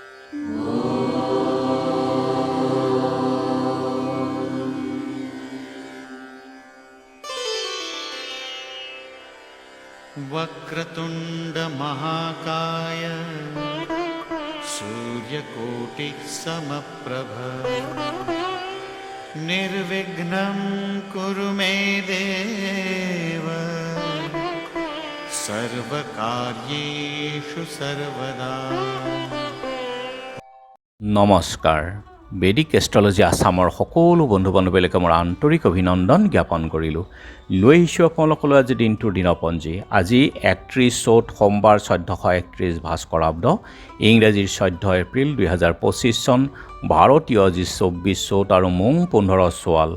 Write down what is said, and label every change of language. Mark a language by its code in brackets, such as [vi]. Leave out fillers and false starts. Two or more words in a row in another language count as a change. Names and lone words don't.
[sa] वक्रतुंड महाकाय सूर्यकोटि समप्रभ निर्विघ्नं कुरु मे देव सर्वकार्येषु सर्वदा। [as] নমস্কাৰ। বেদিক এষ্ট্ৰলজি আছামৰ সকলো বন্ধু বান্ধৱীলৈকে মোৰ আন্তৰিক অভিনন্দন জ্ঞাপন কৰিলোঁ। লৈ আহিছোঁ আপোনালোকলৈ আজি দিনটোৰ দিনপঞ্জী। আজি 31 চ'ত সোমবাৰ 1431 ভাস্কৰাব্দ, ইংৰাজীৰ 14 এপ্ৰিল 2025 চন, ভাৰতীয় আজি 24 চ'ত আৰু মোং 15 চোৱাল।